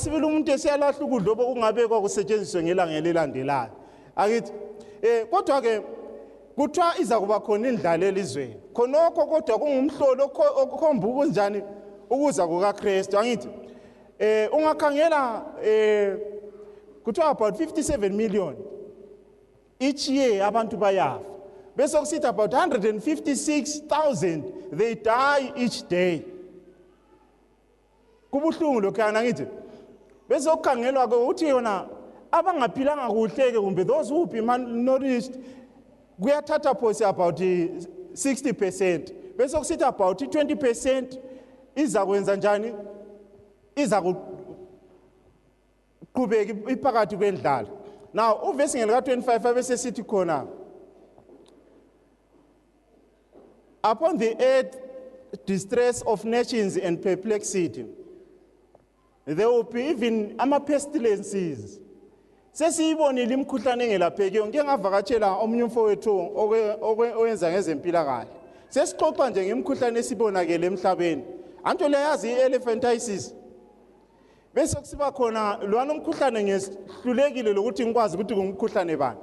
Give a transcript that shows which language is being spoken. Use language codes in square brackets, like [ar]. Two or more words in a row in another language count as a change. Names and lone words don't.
[nd] sibili umuntu esiyalahla ukudlo obokungabekwa kusetshenziswe ngelanga elilandelayo akithi kodwa ke kuthiwa iza kuba khona indlala elizweni khonokho kodwa kungumhlolo okhomba ukunjani ukuza kukaKristu angithi ungakhangela kuthiwa [en] about 57 million each year [nd] abantu bayafa, bese kusithi [en] about 156,000 they die each day. [nd] Kubuhlungu lokhana ngithi, bese ukukhangelwa ke uthi yona abangaphilanga kuhle ke kumbe [en] those who be malnourished [nd] kuyathatha phosi about 60%, bese kusithi about 20% iza kwenza njani, iza kuqhubeka iphakathi kwendlala. Now uvesi ngelika 25 bese sithi khona, [en] upon the earth distress of nations and perplexity, there will be even ama-pestilences. [nd] Sesiyibonile imikhuhlane engelapheki. Ngike ngavakatshela omunye umfowethu owenza ngezempilakahle. Sesixoxa nje ngemikhuhlane esibonakele emhlabeni. Anto le yazi i-elephantiasis. Bese kusiba khona lwana umkhuhlane ngehlulekile lokuthi ngikwazi ukuthi ngumkhuhlane bani.